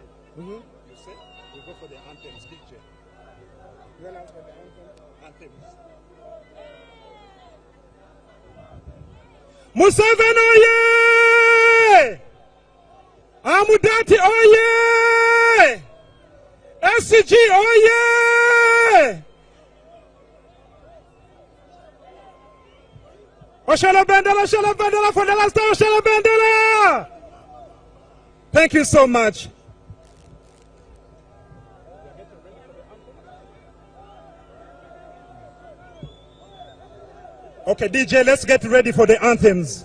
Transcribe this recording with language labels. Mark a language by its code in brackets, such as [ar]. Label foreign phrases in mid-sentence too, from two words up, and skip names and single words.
[en] You say we go for the anthems, DJ. You announce for the anthems. Museveni oye! Amudat oye! SCG oye! Oshele Bendera for the last time. Oshele Bendera! Thank you so much. Okay, DJ, let's get ready for the anthems.